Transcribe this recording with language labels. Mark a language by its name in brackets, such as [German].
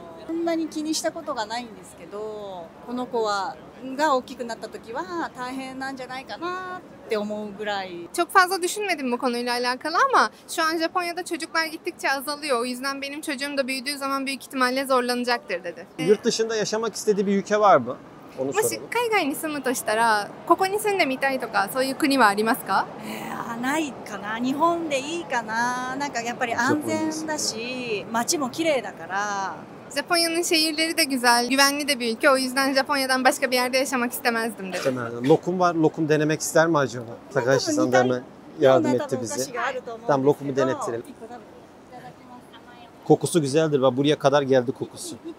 [Japanese] そんなに気にしたことがないんですけど、この子が大きくなった時は大変なんじゃないかなって思うぐらい。 [Turkish] Çok fazla düşünmedim bu konuyla alakalı ama şu an Japonya'da çocuklar gittikçe azalıyor. O yüzden benim çocuğum da büyüdüğü zaman büyük ihtimalle zorlanacaktır dedi. Yurt dışında yaşamak istediği bir ülke var mı? Onu [Japanese] もし [Turkish] soralım. [Japanese] 海外に住むとしたら、ここに住んでみたいとかそういう国はありますか？ないかな。日本でいいかな。なんかやっぱり安全だし、街も綺麗だから。 [Turkish] Japonya'nın şehirleri de güzel, güvenli de bir ülke. O yüzden Japonya'dan başka bir yerde yaşamak istemezdim dedi. Lokum var. Lokum denemek ister mi acaba? Takashi-san da hemen yardım etti bize. Tamam, lokumu denettirelim. Kokusu güzeldir. Bak buraya kadar geldi kokusu.